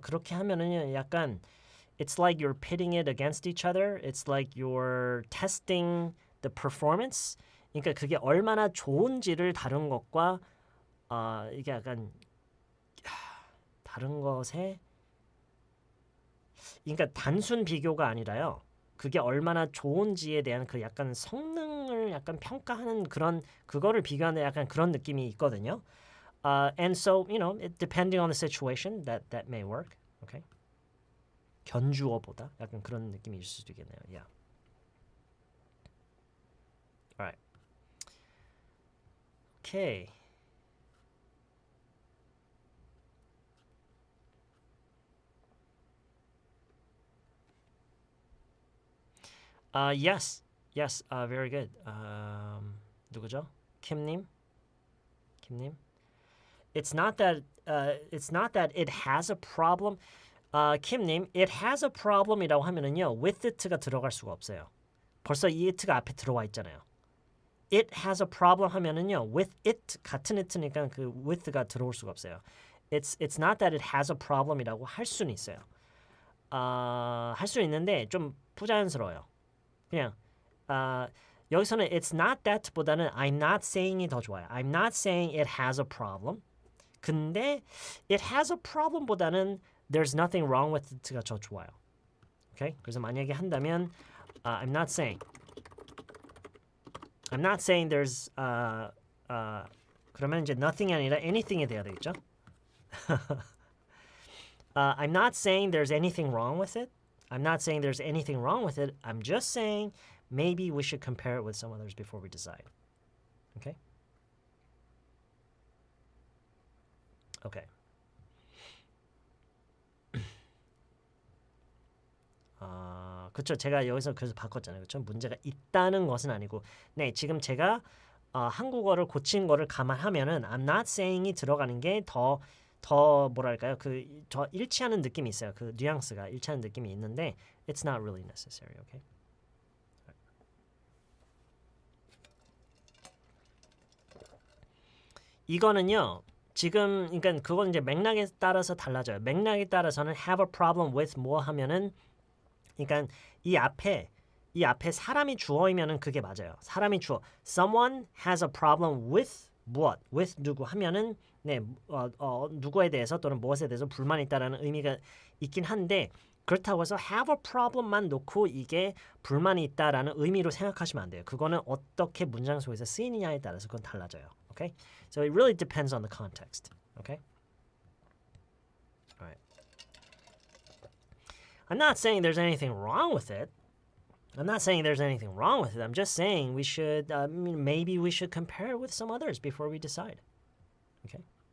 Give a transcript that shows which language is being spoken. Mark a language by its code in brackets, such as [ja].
[ko] 그렇게 하면은 약간 [en] it's like you're pitting it against each other. It's like you're testing the performance. [ko] 그러니까 그게 얼마나 좋은지를 다른 것과 이게 약간 다른 것에 그러니까 단순 비교가 아니라요. 그게 얼마나 좋은지에 대한 그 약간 성능을 약간 평가하는 그런 그거를 비교하는 약간 그런 느낌이 있거든요. [en] And so, you know, depending on the situation, that may work. Okay. [ko] 견주어보다 약간 그런 느낌이 있을 수도 있겠네요. [en] Yeah. Alright. Okay. Yes, very good. [ko] 누구죠? [en] 김님. It's not that it has a problem. [ko] 김님, [en] it has a problem [ko] 이라고 하면은요, [en] with it [ko] 가 들어갈 수가 없어요. 벌써 이 it가 앞에 들어와 있잖아요. [en] it has a problem [ko] 하면은요. [en] with it [ko] 같은 it니까 그 with가 들어올 수가 없어요. [en] It's not that it has a problem이라고 [ko] 할 수는 있어요. 할 수 있는데 좀 부자연스러워요. 그냥 여기서는 [en] it's not that보다는 I'm not saying이 [ko] 더 좋아요. [en] I'm not saying it has a problem. [ko] 근데 [en] it has a problem보다는 there's nothing wrong with it가 더 좋아요. Okay? [ko] 그래서 만약에 한다면 [en] I'm not saying there's [ko] 그러면 이제 nothing이 아니라 anything이 돼야 되겠죠? [en] I'm not saying there's anything wrong with it. I'm not saying there's anything wrong with it. I'm just saying maybe we should compare it with some others before we decide. Okay? Okay. [ko] 그렇죠. 제가 여기서 그래서 바꿨잖아요. 그렇죠? 문제가 있다는 것은 아니고 네, 지금 제가 한국어를 고친 거를 감안하면은 I'm not saying이 들어가는 게 더 뭐랄까요? 저 일치하는 느낌이 있어요. 그 뉘앙스가 일치하는 느낌이 있는데 [en] it's not really necessary. Okay? [ko] 이거는요. 지금 그러니까 그건 이제 맥락에 따라서 달라져요. 맥락에 따라서는 [en] have a problem with [ko] 뭐 하면은 그러니까 이 앞에 사람이 주어이면은 그게 맞아요. 사람이 주어. [en] Someone has a problem with [ko] 무엇? with 누구 하면은 네, 누구에 대해서 또는 무엇에 대해서 불만이 있다라는 의미가 있긴 한데 그렇다고 해서 have a problem만 놓고 이게 불만이 있다라는 의미로 생각하시면 안 돼요. 그거는 어떻게 문장 속에서 쓰이느냐에 따라서 그건 달라져요. [en] Okay? So it really depends on the context. Okay? All right. I'm not saying there's anything wrong with it. I'm not saying there's anything wrong with it. I'm just saying we should, maybe we should compare it with some others before we decide. Okay?